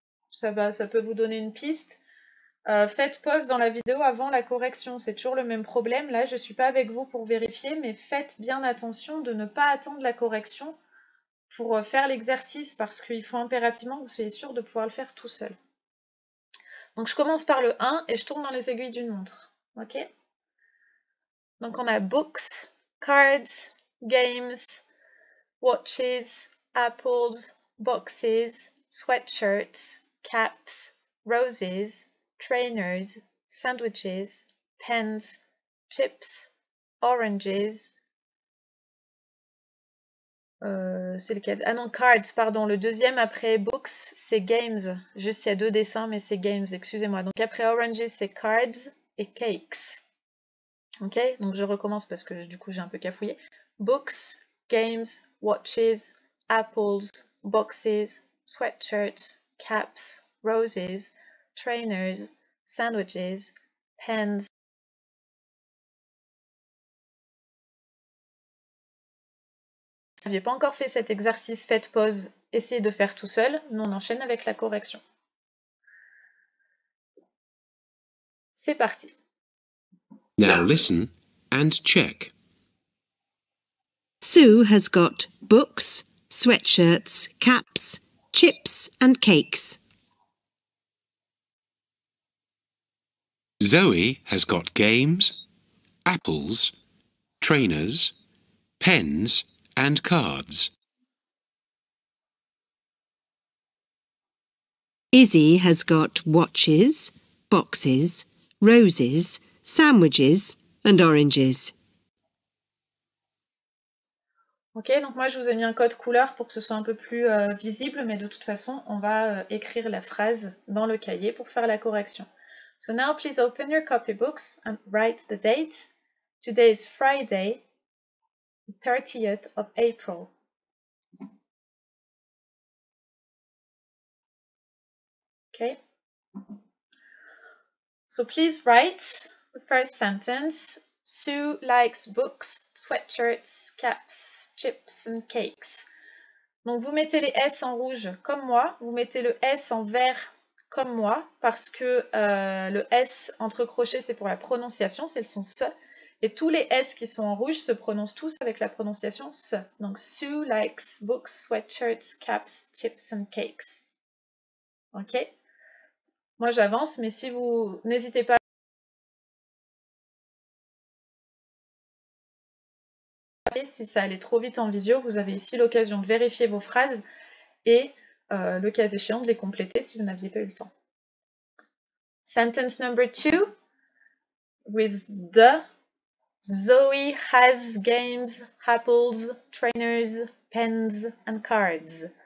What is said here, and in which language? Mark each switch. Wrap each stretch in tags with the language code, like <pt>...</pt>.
<fr>Ça peut vous donner une piste. Faites pause dans la vidéo avant la correction, c'est toujours le même problème. Là, je ne suis pas avec vous pour vérifier, mais faites bien attention de ne pas attendre la correction pour faire l'exercice, parce qu'il faut impérativement que vous soyez sûr de pouvoir le faire tout seul. Donc, je commence par le 1 et je tourne dans les aiguilles d'une montre. Ok ? Donc, on a</fr> <en>books, cards, games, watches, apples, boxes, sweatshirts, caps, roses, trainers, sandwiches, pens, chips, oranges.</en> <fr>C'est lequel? Ah non, cards, pardon. Le deuxième après books, c'est games. Juste, il y a 2 dessins, mais c'est games, excusez-moi. Donc après oranges, c'est cards et cakes. Ok, donc je recommence parce que du coup j'ai un peu cafouillé.</fr> <en>Books, games, watches, apples, boxes, sweatshirts, caps, roses, trainers, sandwiches, pens.</en> <fr>Si vous n'aviez pas encore fait cet exercice, faites pause, essayez de faire tout seul. Nous on enchaîne avec la correction. C'est parti.</fr> <en>Now listen and check. Sue has got books, sweatshirts, caps, chips and cakes. Zoe has got games, apples, trainers, pens and cards. Izzy has got watches, boxes, roses, sandwiches and oranges.</en> <fr>Ok, donc moi je vous ai mis un code couleur pour que ce soit un peu plus visible, mais de toute façon on va écrire la phrase dans le cahier pour faire la correction.</fr> <en>So now please open your copybooks and write the date. Today is Friday, 30th of April. Okay. So please write the first sentence. Sue likes books, sweatshirts, caps, chips and cakes.</en> <fr>Donc vous mettez les S en rouge comme moi, vous mettez le S en vert comme moi, parce que le S entre crochets c'est pour la prononciation, c'est le son SE, et tous les S qui sont en rouge se prononcent tous avec la prononciation SE.</fr> <en>Donc Sue likes books, sweatshirts, caps, chips and cakes. Ok?</en> <fr>Moi j'avance, mais si vous n'hésitez pas si ça allait trop vite en visio, vous avez ici l'occasion de vérifier vos phrases et le cas échéant de les compléter si vous n'aviez pas eu le temps.</fr> <en>Sentence number 2 with the Zoe has games, apples, trainers, pens and cards.</en>